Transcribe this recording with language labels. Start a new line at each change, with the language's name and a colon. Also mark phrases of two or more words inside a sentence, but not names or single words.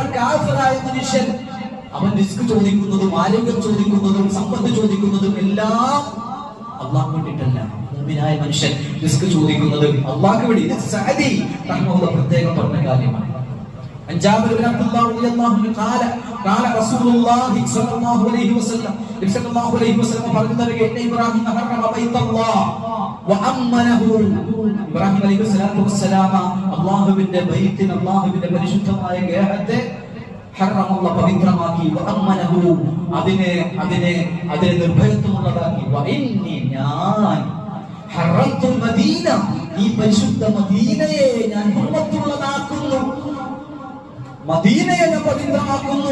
Malayalam: കാഫിറായ മനുഷ്യൻ അവൻ റിസ്ക് ചോദിക്കുന്നതും ആരോഗ്യം ചോദിക്കുന്നതും സമ്പത്ത് ചോദിക്കുന്നതും എല്ലാം അല്ലാഹു വേണ്ടിയിട്ടല്ല. മുഅ്മിനായ മനുഷ്യൻ റിസ്ക് ചോദിക്കുന്നത് അല്ലാഹുക്ക് വേണ്ടി. ഇത് സഅദി റഹ്മത്തുള്ളാഹി പ്രത്യേകം പറഞ്ഞ കാര്യമാണ്.
Arabic: ജാബിർ ഇബ്നു അബ്ദുല്ലാഹ് رضي الله عنه قال رسول الله صلى الله عليه وسلم
Malayalam: പറയുന്നത്,
Arabic: إبراهيم حرم بيت الله وأمنه,
Malayalam: ഇബ്രാഹിം
Arabic: عليه الصلاة والسلام
Malayalam: അല്ലാഹുവിന്റെ ബൈത്തിനെ, അല്ലാഹുവിന്റെ പരിശുദ്ധമായ ഗേഹത്തെ ഹറമല്ലാഹ് പവിത്രമാക്കി, വഅമ്മനഹു അതിനെ നിർഭയത്വമുള്ളതാക്കി, വഇന്നി ഞാൻ ഹറംതു മദീന, ഈ പരിശുദ്ധ മദീനയെ ഞാൻ ഹുർമത്തുള്ളതാക്കുന്നു, മദീനയെ ഞാൻ പവിത്രമാക്കുന്നു.